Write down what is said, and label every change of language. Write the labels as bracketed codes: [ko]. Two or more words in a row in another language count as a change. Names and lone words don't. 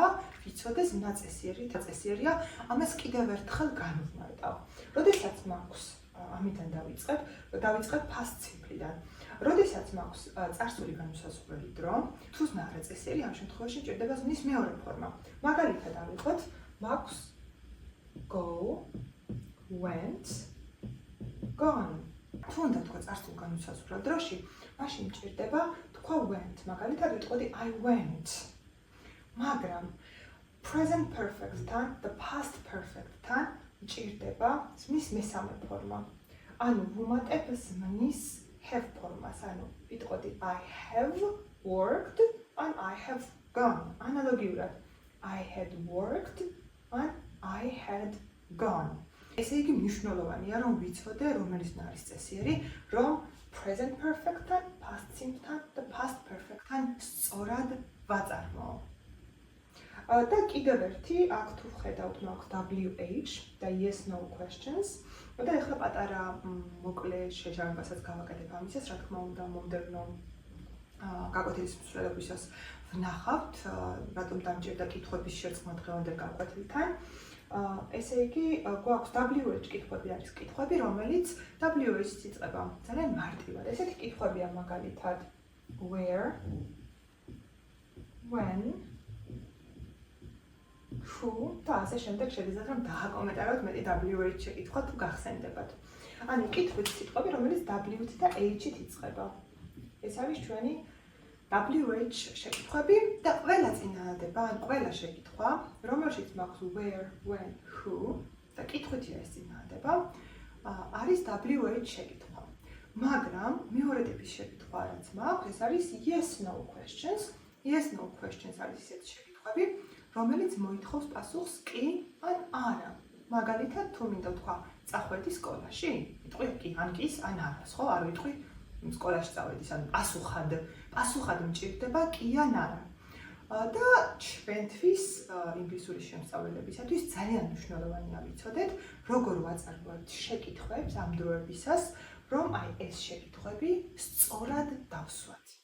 [ka] ვიცოდე ზმნა წესიერი და წესიერია, ამას კიდევ ერთხელ განვმარტავ. როდესაც მაქვს, ამიდან დავიწყებ [en] past simple- [ka] დან. როდესაც მაქვს წარსული განუსაზღვრელი დრო, თუ ზმნა არაწესიერი, ამ შემთხვევაში სჭირდება ზმნის მეორე ფორმა. მაგალითად ავიღოთ მაქვს [en] go, went, gone. [ka] თუ უნდა თქვა წარსულ განუსაზღვრელ დროში, მაშინ მჭირდება თქვა went. მაგალითად ვიტყოდი [en] I went. [ka] მაგრამ [en] present perfect- [ka] თან და [en] past perfect- [ka] თან მჭირდება ზმნის მესამე ფორმა. ანუ ვუმატებ ზმნის have ფორმას. ანუ ვიტყოდი [en] I have worked and I have gone. ანალოგიურად I had worked and I had gone. [ka] ესე იგი მნიშვნელოვანია რომ ვიცოდე რომელიც არის წესიერი, რომ [en] present perfect- [ka] თან, [en] past simple- [ka] თან და [en] past perfect- [ka] თან სწორად ვაწარმოო. და კიდევ ერთი, აქ თუ ვხედავთ, მაქვს WH და [en] yes no questions. [ka] და ეხლა პატარა მოკლე შეჯამებასაც გავაკეთებ ამისას, რა თქმა უნდა, მომდევნო გაკვეთილის მსვლელობისას ვნახავთ, რატომ დამჭირდა კითხვების შერწყმა დღევანდელ გაკვეთილთან. ესე იგი, გვაქვს WH კითხვები არის კითხვები, რომელიც WH-ს იწყება ძალიან მარტივად. ესეთი კითხვებია მაგალითად [en] where, when, who [ka] და ასე შემდეგ შეგიძლიათ რომ დააკომენტაროთ მეტი WH შეკითხვა თუ გახსენდებათ. ანუ კითხვის სიტყვები, რომელიც W-ით და H-ით იწყება. ეს არის ჩვენი WH შეკითხვები და ყველა წინადადება, ან ყველა შეკითხვა, რომელშიც მაქვს [en] where, when, who [ka] და კითხვითია ეს წინადადება, არის WH შეკითხვა. მაგრამ მეორე ტიპის შეკითხვა რაც მაქვს, ეს არის [en] yes no questions. Yes no questions [ka] არის ისეთი შეკითხვები, რომელიც მოითხოვს პასუხს კი ან არა. მაგალითად, თუ მინდა ვთქვა, წახვედი სკოლაში? ვიტყვი კი, ან კი, ან არა, ხო, არ ვიტყვი სკოლაში წავედის, ან პასუხად მჭირდება კი ან არა. და ჩვენთვის ინგლისურის შემსწავლელებისათვის ძალიან მნიშვნელოვანია ვიცოდეთ, როგორ ვაწარმოებთ შეკითხვებს ამ დროებისას, რომ აი ეს შეკითხვები სწორად დავსვათ.